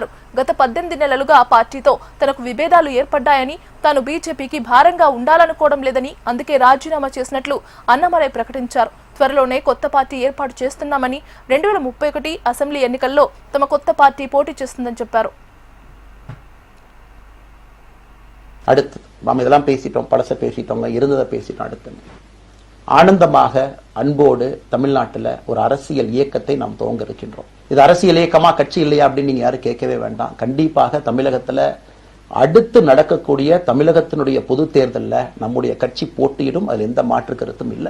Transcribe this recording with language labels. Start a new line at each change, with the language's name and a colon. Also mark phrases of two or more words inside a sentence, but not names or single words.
Telugu: గత 18 నెలలుగా ఆ పార్టీతో తనకు విభేదాలు ఏర్పడ్డాయని, తాను బీజేపీకి భారంగా ఉండాలనుకోవడం లేదని, అందుకే రాజీనామా చేసినట్లు అన్నమలై ప్రకటించారు. త్వరలోనే కొత్త పార్టీ ఏర్పాటు చేస్తున్నామని, 2031 అసెంబ్లీ ఎన్నికల్లో తమ కొత్త పార్టీ పోటీ చేస్తుందని చెప్పారు.
Tamil: அடுத்து நாம் இதெல்லாம் பேசிட்டோம், பழச பேசிட்டோங்க, இருந்ததை பேசிட்டோம். அடுத்து ஆனந்தமாக அன்போடு தமிழ்நாட்டில் ஒரு அரசியல் இயக்கத்தை நாம் துவங்க இருக்கின்றோம். இது அரசியல் இயக்கமா கட்சி இல்லையா அப்படின்னு நீங்க யாரும் கேட்கவே வேண்டாம். கண்டிப்பாக தமிழகத்துல அடுத்து நடக்கக்கூடிய தமிழகத்தினுடைய பொது தேர்தலில் நம்முடைய கட்சி போட்டியிடும், அதில் எந்த மாற்று கருத்தும் இல்லை.